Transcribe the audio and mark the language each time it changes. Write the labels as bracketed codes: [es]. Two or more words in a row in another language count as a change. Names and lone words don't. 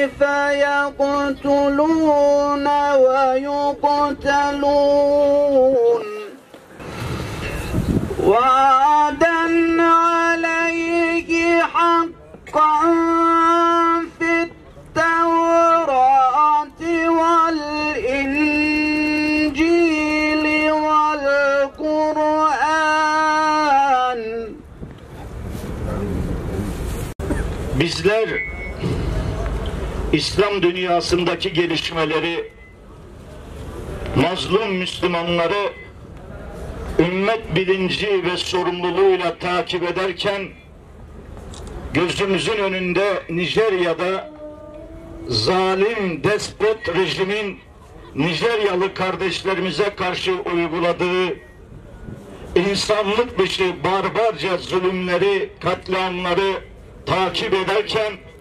[ar] فيقتلون ويقتلون وعدا عليه حقا في التوراة والإنجيل والقرآن. [tr] Bizler İslam dünyasındaki gelişmeleri, mazlum Müslümanları ümmet bilinci ve sorumluluğuyla takip ederken gözümüzün önünde Nijerya'da zalim despot rejimin Nijeryalı kardeşlerimize karşı uyguladığı insanlık dışı barbarca zulümleri, katliamları takip ederken